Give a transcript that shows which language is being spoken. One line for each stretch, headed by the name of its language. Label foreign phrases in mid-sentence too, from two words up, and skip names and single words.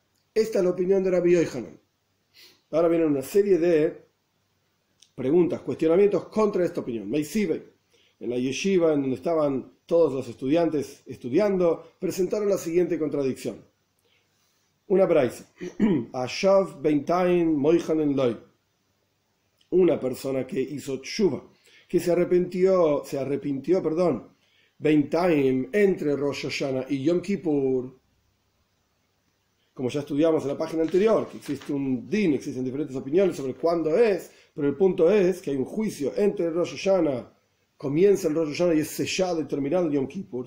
Spanish: Esta es la opinión de Rabbi Yohanan. Ahora viene una serie de preguntas, cuestionamientos contra esta opinión. Meisibei, en la yeshiva en donde estaban todos los estudiantes estudiando, presentaron la siguiente contradicción. Una braisa.
Hebrew: Ashav beintain moichanen loy.
Spanish: Una persona que hizo tshuva, que se arrepintió, beintain, entre Rosh Hashanah y Yom Kippur. Como ya estudiamos en la página anterior, que existe un din, existen diferentes opiniones sobre cuándo es, pero el punto es que hay un juicio entre Rosh Hashanah, comienza el Rosh Hashanah y es sellado y terminado el Yom Kippur.